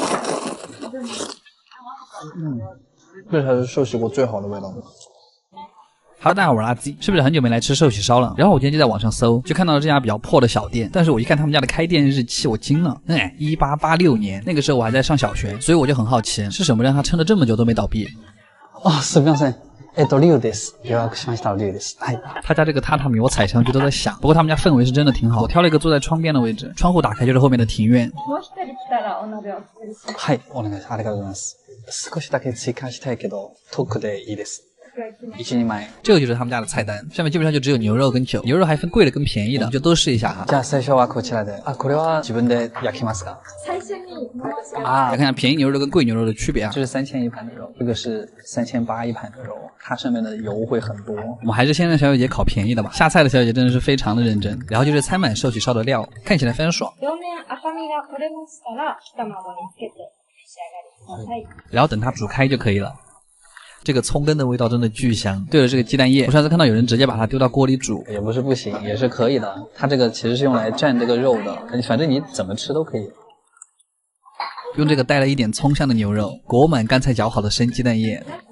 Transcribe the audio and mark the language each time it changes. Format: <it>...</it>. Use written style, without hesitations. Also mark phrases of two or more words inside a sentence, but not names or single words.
<zh>这才是寿喜锅最好的味道。 Hello， 大家好，我是阿基，是不是很久没来吃寿喜烧了？然后我今天就在网上搜，就看到了这家比较破的小店，但是我一看他们家的开店日期，我惊了，1886年，那个时候我还在上小学，所以我就很好奇，是什么让他撑了这么久都没倒闭？</zh> <ja>あ、すみません。 龍です。予約しました龍です。はい。</ja> <zh>他家这个榻榻米我踩上去都在响，不过他们家氛围是真的挺好。我挑了一个坐在窗边的位置，窗户打开就是后面的庭院。</zh> <ja>はい、お願いします。ありがとうございます。少しだけ追加したいけど、トークでいいです。1、2枚。</ja> <zh>这个就是他们家的菜单，上面基本上就只有牛肉跟酒，牛肉还分贵的跟便宜的，我们就都试一下哈。</zh> <ja>じゃあ最初はこちらで。これは自分で焼きますか？最初に</ja> <zh>来看看便宜牛肉跟贵牛肉的区别啊。这是3000一盘的肉，这个是3800一盘的肉，它上面的油会很多。我们还是先让小姐姐烤便宜的吧。下菜的小姐姐真的是非常的认真，然后就是餐满寿喜烧的料，看起来非常爽。</zh> <ja>両面赤身が取れましたら、卵につけて召し上がりください。</ja> <zh>然后等它煮开就可以了。这个葱根的味道真的巨香。对了，这个鸡蛋液，我上次看到有人直接把它丢到锅里煮，也不是不行，也是可以的。它这个其实是用来蘸这个肉的，反正你怎么吃都可以。用这个带了一点葱香的牛肉，裹满刚才搅好的生鸡蛋液。</zh>